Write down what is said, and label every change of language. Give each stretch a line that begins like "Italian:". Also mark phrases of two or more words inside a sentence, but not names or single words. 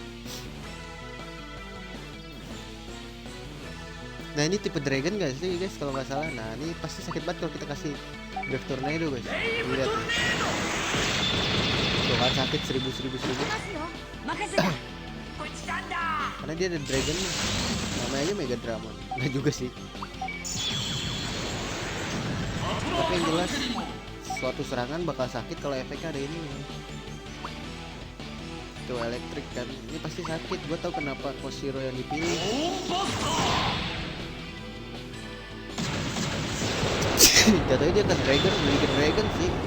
Indonesian: Nah ini tipe dragon guys sih guys kalau nggak salah. Nah ini pasti sakit banget kalau kita kasih Brave Tornado guys. Lihat nih. Tuh kan sakit 1000.
Japanese: ますよ任せた。こいつなんだ。
Indonesian: Karena dia ada dragon nih. Namanya aja Mega Dramon. Nggak juga sih. Tapi yang jelas suatu serangan bakal sakit kalau efeknya ada ini. Tuh elektrik kan. Ini pasti sakit. Gue tahu kenapa Koshiro yang dipilih. Jatuhnya dia ke dragon, beli dragon sih.